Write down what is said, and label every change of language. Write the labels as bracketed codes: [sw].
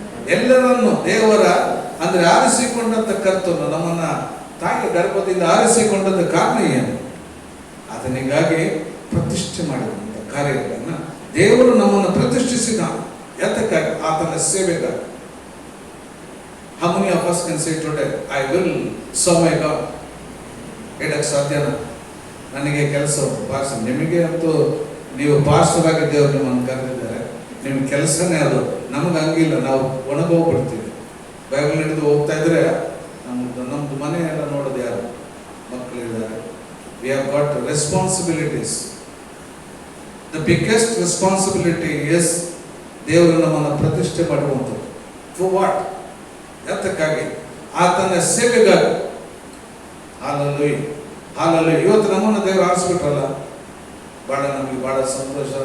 [kn] ಎಲ್ಲರನ್ನು ದೇವರ ಅಂದ್ರೆ ಆರಿಸಿಕೊಂಡಂತ ಕರ್ತನು ನಮ್ಮನ್ನ ತಾಯಿಯ ಗರ್ಭದಿಂದ ಆರಿಸಿಕೊಂಡಂತ ಕಾರಣ ಏನು? ಆತನಿಗಾಗಿ ಪ್ರತಿಷ್ಠೆ ಮಾಡಿದಂತ ಕಾರ್ಯಗಳನ್ನ ದೇವರು ನಮ್ಮನ್ನು ಪ್ರತಿಷ್ಠಿಸಿದ ಯಾತಕ್ಕಾಗಿ? ಆತನ ಸೇವೆಗಾಗಿ. [en] How many of us can say today, I will serve my God? [kn] ಹೇಳಕ್ಕೆ ಸಾಧ್ಯನಾ? ನನಗೆ ಕೆಲಸ ಪಾಸ್. ನಿಮಗೆ ಅಂತೂ ನೀವು ಪಾಸ್ಟರ್ ಆಗಿ ದೇವರು ನಿಮ್ಮನ್ನು ಕರೆದಿದ್ದಾರೆ, ನಿಮ್ಮ ಕೆಲಸನೇ ಅದು. ನಮ್ಗೆ ಹಂಗಿಲ್ಲ, ನಾವು ಒಣಗೋಗ್ಬಿಡ್ತೀವಿ. ಬೈಬಲ್ ಹಿಡಿದು ಹೋಗ್ತಾ ಇದ್ರೆ ನಮ್ದು ಮನೆ ಎಲ್ಲ ನೋಡೋದು ಯಾರು? ಮಕ್ಕಳಿದ್ದಾರೆ. [en] We have got responsibilities. The biggest responsibility is [kn] ದೇವರು ನಮ್ಮನ್ನು ಪ್ರತಿಷ್ಠೆ ಮಾಡುವಂಥದ್ದು. [en] For what? [kn] ಯಾತಕ್ಕಾಗಿ? ಆತನ ಸೇವೆಗಾಗಿ. Hallelujah, hallelujah. ಇವತ್ತು ನಮ್ಮನ್ನು ದೇವರು ಆರಿಸ್ಬಿಟ್ರಲ್ಲ, ನಮಗೆ ಬಹಳ ಸಂತೋಷ.